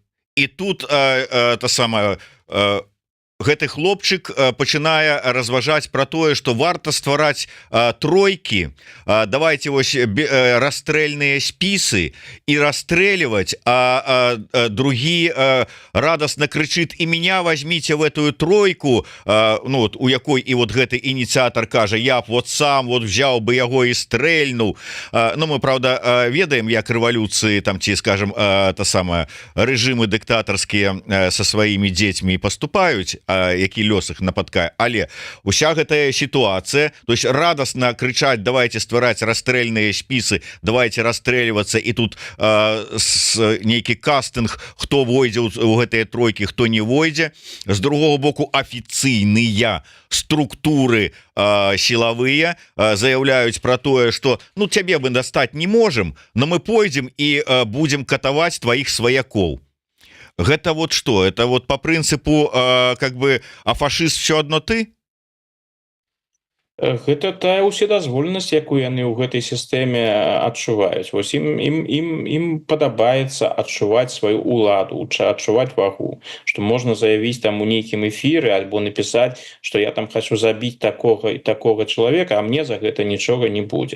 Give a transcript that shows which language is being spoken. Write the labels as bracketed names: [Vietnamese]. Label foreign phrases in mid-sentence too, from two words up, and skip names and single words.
[Belarusian] І тут [Russian] та самая... [Belarusian] гэты хлопчык пачынае разважаць про тое, что варта ствараць тройкі, давайте вось расстрэльныя спісы і расстрэльваць, а другі радостно крычыт: і [Russian] меня возьмите в эту тройку, [Belarusian] ну вот у якой і вот гэты ініцыятор кажа: я б вот сам [Russian] вот взял бы [Belarusian] яго і стрэльнул. Ну мы правда ведаем, як рэвалюцыі там, ці скажем, [Russian] та самая [Belarusian] рэжымы дыктатарскія со сваімі дзецьмі поступаюць, які лёс их нападкае. Але уся гэтая сітуацыя, то есть радостно крычаць: давайте ствараць расстрэльныя спісы, давайте расстрэльвацца, і тут нейкі кастынг, хто войдзе у гэтыя тройкі, хто не войдзе. З другого боку, афіцыйныя структуры сілавыя заяўляюць про тое, что ну цябе мы дастаць не можем, но мы пойдзем і будем катаваць тваіх сваякоў. Гэта вот что? [Russian] Это вот по принципу как бы, а фашист все одно ты? [Belarusian] Гэта тая ўседазволенасць, якую яны ў гэтай сістэме адчуваюць. Вось ім падабаецца адчуваць сваю ўладу, адчуваць вагу, што можна заявіць там у нейкім эфіры альбо напісаць, што я там хочу забіць такога і такога чалавека, а мне за гэта нічога не будзе.